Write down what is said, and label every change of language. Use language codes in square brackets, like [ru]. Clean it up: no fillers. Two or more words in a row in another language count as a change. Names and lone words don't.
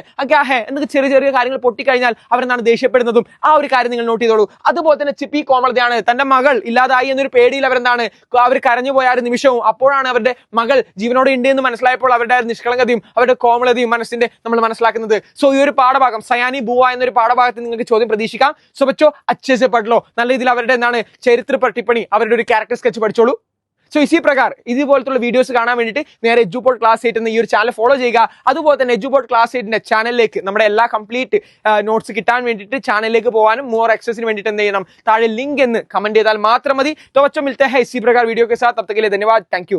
[ml] എന്നൊക്കെ ചെറിയ ചെറിയ കാര്യങ്ങൾ പൊട്ടിക്കഴിഞ്ഞാൽ അവരെന്താണ് ദേഷ്യപ്പെടുന്നതും ആ ഒരു കാര്യം നിങ്ങൾ നോട്ട് ചെയ്തോളൂ. അതുപോലെ തന്നെ ചിപ്പി കോമളതയാണ്. തന്റെ മകൾ ഇല്ലാതായി എന്നൊരു പേടിയിൽ അവരെന്താണ് അവർ കരഞ്ഞു പോയ ഒരു നിമിഷവും അപ്പോഴാണ് അവരുടെ മകൾ ജീവനോടെ ഉണ്ട് എന്ന് മനസ്സിലായപ്പോൾ അവരുടെ നിഷ്കളങ്കതയും അവരുടെ കോമളതയും മനസ്സിന്റെ നമ്മൾ മനസ്സിലാക്കുന്നത്. സോ ഈ ഒരു പാഠഭാഗം സയാനി ഭൂവ എന്നൊരു പാഠഭാഗത്ത് നിങ്ങൾക്ക് ചോദ്യം പ്രതീക്ഷിക്കാം. [hi] സോ ബച്ചോ अच्छे से पढ़ लो. [ml] നല്ല രീതിയിൽ അവരുടെ എന്താണ് ചരിത്ര ടിപ്പണി അവരുടെ ഒരു [en] character sketch [ml] പഠിച്ചോളൂ. സോ [hi] इसी प्रकार [ml] ഇതുപോലത്തുള്ള വീഡിയോസ് കാണാൻ വേണ്ടിയിട്ട് നേരെ എജുപോർട്ട് ക്ലാസ് 8 എന്ന ഈ ഒരു ചാനൽ ഫോളോ ചെയ്യുക. അതുപോലെ തന്നെ എജുപോർട്ട് ക്ലാസ് 8ന്റെ ചാനലിലേക്ക് നമ്മുടെ എല്ലാ [en] complete notes [ml] കിട്ടാൻ വേണ്ടിയിട്ട് ചാനലിലേക്ക് പോകാനും [en] more access [ml] വേണ്ടിയിട്ട് എന്ത് ചെയ്യണം, താഴെ ലിങ്ക് എന്ന് കമന്റ് ചെയ്താൽ മാത്രം മതി. [hi] तो बच्चों मिलते हैं इसी प्रकार वीडियो के साथ. तब तक के लिए धन्यवाद. [en] thank you.